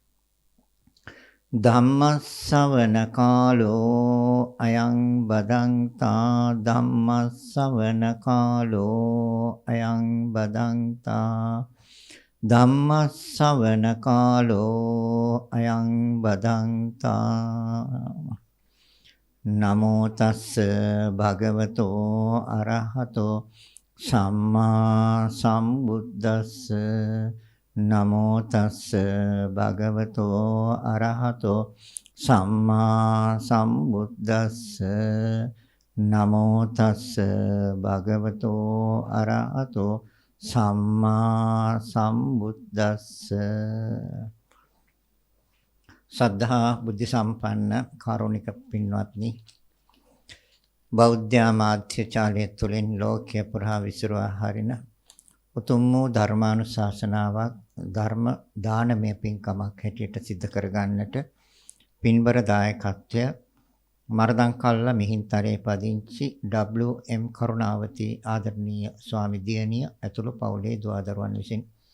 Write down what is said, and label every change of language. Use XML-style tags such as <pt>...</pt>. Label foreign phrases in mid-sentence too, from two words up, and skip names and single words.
<pi>ධම්මස්සවන කාලෝ අයං බදන්තා ධම්මස්සවන කාලෝ අයං බදන්තා ධම්මස්සවන කාලෝ අයං බදන්තා. නමෝ තස්ස භගවතෝ අරහතෝ සම්මා සම්බුද්දස්ස. නමෝ තස්ස භගවතෝ අරහතෝ සම්මා සම්බුද්දස්ස. නමෝ තස්ස භගවතෝ අරහතෝ සම්මා සම්බුද්දස්ස.</pi> <si>සද්ධා බුද්ධ සම්පන්න කාරුණික පින්වත්නි, බෞද්ධ මාධ්‍ය චාලය තුළින් ලෝකය පුරා විසිරුවා හරින උතුම් වූ ධර්මානුශාසනාවක් ධර්ම දානමය පින්කමක් හැටියට සිද්ධ කරගන්නට පින්බර දායකත්වය මරදංකල්ල මිහින්තරේ පදිංචි WM කරුණාවති ආදරණීය ස්වාමි දියණිය ඇතුළු පවුලේ දුවදරුවන් විසින්</si>